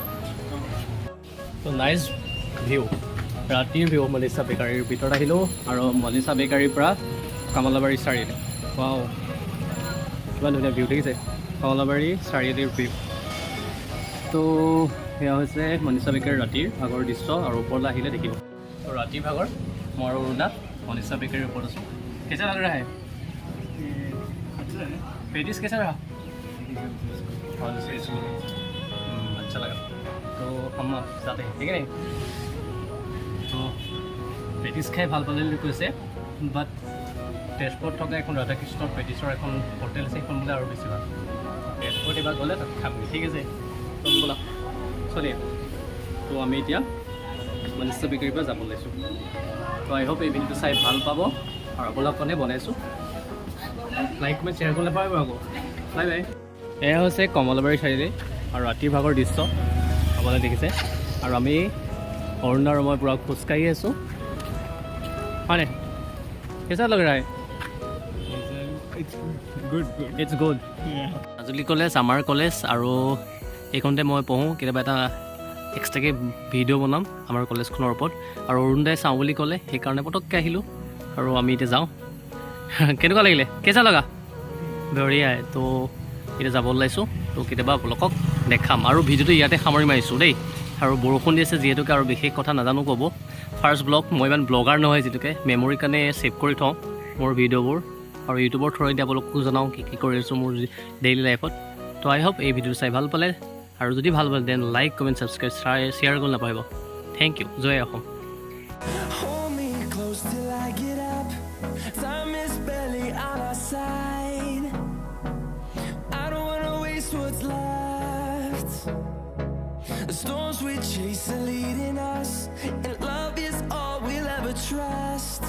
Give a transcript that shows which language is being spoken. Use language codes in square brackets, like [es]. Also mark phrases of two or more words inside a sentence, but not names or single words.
[as] তো [en] nice view, [as] ৰাতিৰ ভিউ মনীষা বেকাৰীৰ ভিতৰত আহিলোঁ, আৰু মনীষা বেকাৰীৰ পৰা কমলাবাৰী চাৰিআলি। ৱাও কিমান ধুনীয়া ভিউ দেখিছে, কমলাবাৰী চাৰিআলিৰ ভিউ। তো সেয়া হৈছে মনীষা বেকাৰীৰ ৰাতিৰ ভাগৰ দৃশ্য, আৰু ওপৰলৈ আহিলে দেখিব। তো ৰাতিৰ ভাগৰ মই আৰু অৰুণা মনীষা বেকাৰীৰ ওপৰত আছোঁ। [hi] कैसा लग रहा है? पेटिस कैसा रहा? अच्छा लगा। तो हम जाते हैं, ठीक है नहीं? तो पेटिस खाई [as] ভাল পালে বুলি কৈছে, বাট তেজপুৰত থকা এখন ৰাধাকৃষ্ণৰ পেটিছৰ এখন হোটেল আছে, সেইখন বোলে আৰু বেছি ভাল। তেজপুৰত এবাৰ গ'লে তাত খামগৈ, ঠিক আছে? তো ব'লা চলিয়ে। তো আমি এতিয়া মনীষা বেকাৰীৰ পৰা যাব ওলাইছোঁ। তো [en] I hope [as] এই ভিডিঅ'টো চাই ভাল পাব, আৰু আপোনালোকৰ কাৰণে বনাইছোঁ। [en] like comment share [as] কৰিলে পাৰিব আকৌ। [en] bye bye. [as] এয়া হৈছে কমলাবাৰী চাৰিআলি আৰু ৰাতিৰ ভাগৰ দৃশ্য আপোনালোকে দেখিছে, আৰু আমি অৰুণা আৰু মই পূৰা খোজকাঢ়ি আছোঁ [hi] हाँ नहीं कैसा लग रहा है [en] It's good. It's good Yeah. [as] মাজুলী কলেজ আমাৰ কলেজ আৰু এইখনতে মই পঢ়োঁ কেতিয়াবা এটা এক্সট্ৰাকৈ ভিডিঅ' বনাম আমাৰ কলেজখনৰ ওপৰত আৰু অৰুণ দাই চাওঁ বুলি ক'লে সেইকাৰণে পটককৈ আহিলোঁ আৰু আমি এতিয়া যাওঁ কেনেকুৱা লাগিলে কেঁচা লগা বঢ়িয়াই তো এতিয়া যাব ওলাইছোঁ তো কেতিয়াবা আপোনালোকক দেখাম আৰু ভিডিঅ'টো ইয়াতে সামৰি মাৰিছোঁ দেই আৰু বৰষুণ দি আছে যিহেতুকে আৰু বিশেষ কথা নাজানো ক'ব [en] first vlog [as] মই ইমান ব্লগাৰ নহয় যিহেতুকে মেমৰিৰ কাৰণে ছেভ কৰি থওঁ মোৰ ভিডিঅ'বোৰ আৰু ইউটিউবৰ থ্ৰুৰে দি আপোনালোকো জনাওঁ কি কি কৰি আছোঁ মোৰ [en] daily life [as] তো [en] I hope [as] এই ভিডিঅ'টো চাই ভাল পালে আৰু যদি ভাল পালে [en] then like comment subscribe share [as] কৰিব নাপাহৰিব [en] thank you [as] জয় অসম [en] Hold me close till I get up. Time is barely on our side. I don't wanna waste what's left. The storms we chase are leading us, and love is all we'll ever trust.